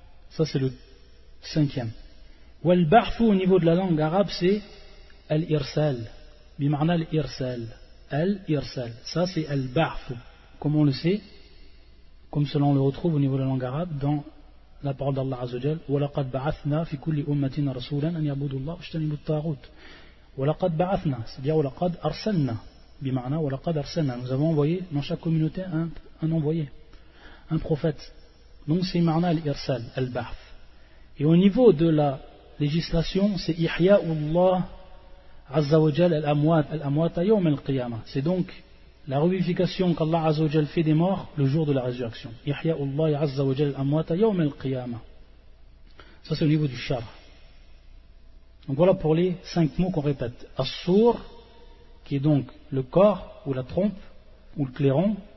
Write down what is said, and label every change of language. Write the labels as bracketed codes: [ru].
[fr] Ça, c'est le cinquième. Ou al-ba'fou au niveau de la langue arabe, c'est al-irsal. [ar] Bimarna al-irsal. Al-Irsal. [fr] Ça, c'est Al-Ba'f. Comme on le sait, comme selon le retrouve au niveau de la langue arabe, dans la parole d'Allah Azzawajal, [ar] وَلَقَدْ بَعَثْنَا فِي كُلِّ أُمَّتِينَ رَسُولًا أَنْ يَعْبُدُوا اللَّهُ وَاجْتَنِبُوا الطَّاغُوتِ وَلَقَدْ بَعَثْنَا. [fr] C'est-à-dire, [ar] وَلَقَدْ أَرْسَلْنَا. Bimana, وَلَقَدْ أَرْسَلْنَا. [fr] Nous avons envoyé dans chaque communauté un envoyé, un prophète. Donc, c'est ma'na al-irsal, al-ba'f. Et au niveau de la législation, c'est [ar] إِحْيَاءُ اللَّهُ عَزَّ وَجَلَ الْأَمْوَاتَ الْأَمْوَاتَ يَوْمَ الْقِيَامَةِ. [fr] C'est donc la revivification qu'Allah Azza wa Jal fait des morts le jour de la résurrection. [ar] Yahya'ullah Azza wa Jal amwata yawm al-qiyama. [fr] Ça, c'est au niveau du char. Donc voilà pour les cinq mots qu'on répète. As-sour, qui est donc le corps ou la trompe ou le clairon.